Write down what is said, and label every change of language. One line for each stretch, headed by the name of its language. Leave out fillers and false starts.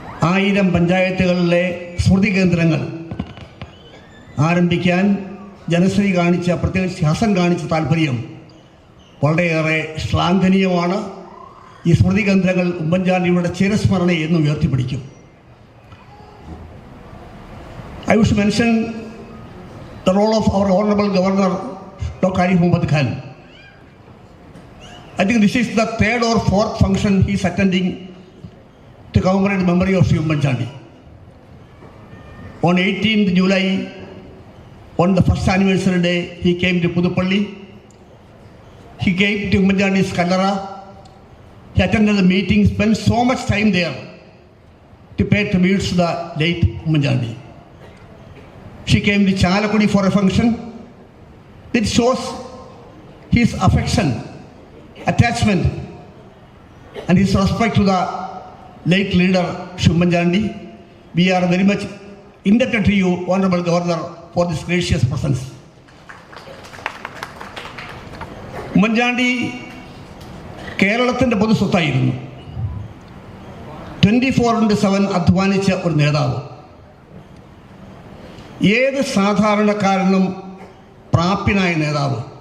Malayalam: 1000 പഞ്ചായത്തുകളിലെ സ്മൃതി കേന്ദ്രങ്ങൾ ആരംഭിക്കാൻ ജനശ്രീ കാണിച്ച, പ്രത്യേകിച്ച് ഹസൻ കാണിച്ച താല്പര്യം വളരെയേറെ ശ്ലാഘനീയമാണ്. ഈ സ്മൃതി കേന്ദ്രങ്ങൾ ഉമ്മൻചാണ്ടിയുടെ ചിരസ്മരണയെ എന്നും ഉയർത്തിപ്പിടിക്കും.
English: I wish to mention the role of our Honorable Governor Dr. Arif Muhammad Khan. I think this is the 3rd or 4th function he is attending to commemorate the memory of Sri Ummandchandi. On 18th July, on the first anniversary day, he came to Pudupalli. He came to Ummandchandi's Kallara. He attended the meeting, spent so much time there to pay tributes to the late Ummandchandi. She came to Chalakudi for a function. It shows his affection, attachment, and his respect to the late leader Sri Ummandchandi. We are very much indebted to you, Honorable Governor, for this gracious presence.
Malayalam: Oommen Chandy കേരളത്തിൻ്റെ പൊതു സ്വത്തായിരുന്നു. 24/7 അധ്വാനിച്ച ഒരു നേതാവ്. ഏത് സാധാരണക്കാരനും പ്രാപ്യനായ നേതാവ്.